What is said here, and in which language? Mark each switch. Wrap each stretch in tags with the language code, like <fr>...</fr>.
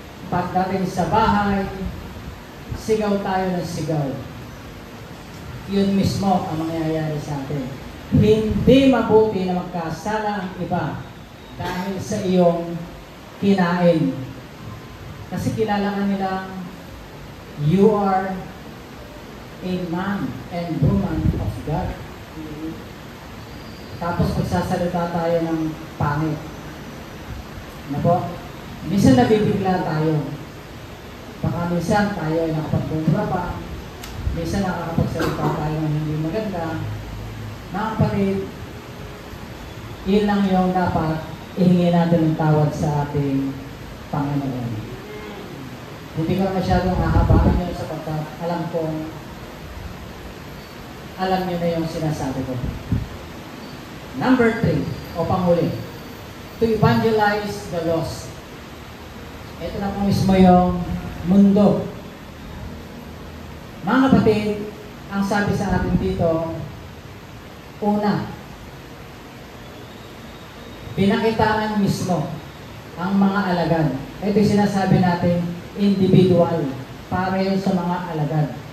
<tl>Pagdating sa bahay, sigaw tayo ng sigaw. Yun mismo ang mangyayari sa atin. Hindi mabuti na magkasala ang iba dahil sa iyong kinain. Kasi kilala ka nilang</tl> <en>you are a man and woman of God.</en> <tl>Tapos magsasalita tayo ng pangit. Ano po? Minsan nabibigla tayo. Baka minsan tayo ay nakapagbumbra pa. Minsan nakakapagsalita tayo ng hindi maganda. Mga kapatid, yun lang yung dapat ihingi natin ng tawad sa ating Panginoon. Hindi ko masyadong hahabaan yun sapagkat alam nyo na yung sinasabi ko.</tl> <en>Number 3,</en> <tl>o panghuli,</tl> <en>to evangelize the lost.</en> <tl>Ito na po mismo yung mundo. Mga kapatid, ang sabi sa atin dito, una, pinakitaan mismo ang mga alagad. Ito yung sinasabi natin, individual, para yun sa mga alagad.</tl>